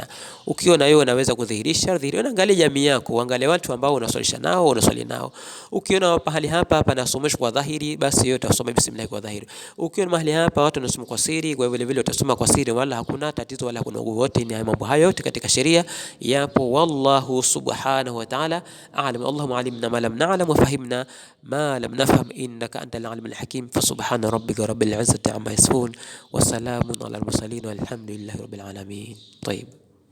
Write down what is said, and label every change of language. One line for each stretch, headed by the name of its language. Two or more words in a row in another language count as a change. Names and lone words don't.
Swahili: Ukiona wewe unaweza kudhihirisha, dhihirisha. Angalia jamii yako, angalia watu ambao unaswalisha nao, unaswali nao. Ukiona mahali hapa nasomeshwa kwa dhahiri, basi wewe utasoma bismillah kwa dhahiri. Ukiona mahali hapa watu wanasoma kwa siri, kwa vile vile utasoma kwa siri, wala hakuna tatizo wala hakuna wote. Ni mambo hayo yote katika sheria yapo.
Arabic: والله سبحانه وتعالى أعلم. اللهم علمنا ما لم نعلم وفهمنا ما لم نفهم إنك أنت العلم الحكيم. فسبحان ربك رب العزة عما يصفون وسلام على المرسلين والحمد لله رب العالمين. طيب.